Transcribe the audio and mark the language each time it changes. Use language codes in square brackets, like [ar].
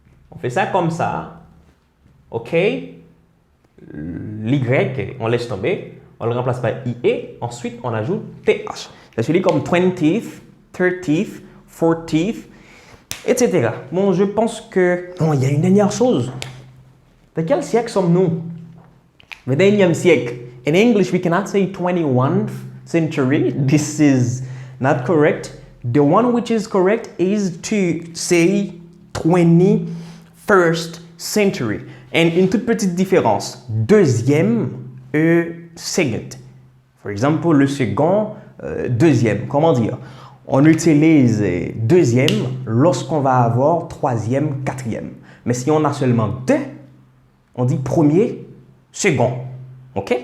[fr] On fait ça comme ça. OK? L'Y, on laisse tomber. On le remplace par IE. Ensuite, on ajoute TH. Ça se lit comme 20th, 30th, 40th, etc. Bon, je pense que... Non, il y a une dernière chose. De quel siècle sommes-nous? Le 21e siècle. [en] In English, we cannot say 21st century. This is not correct. The one which is correct is to say 21st century. [fr] And une toute petite différence. Deuxième et second. [en] For example, [fr] le second, deuxième. Comment dire? On utilise deuxième lorsqu'on va avoir troisième, quatrième. Mais si on a seulement deux, on dit premier, second. OK?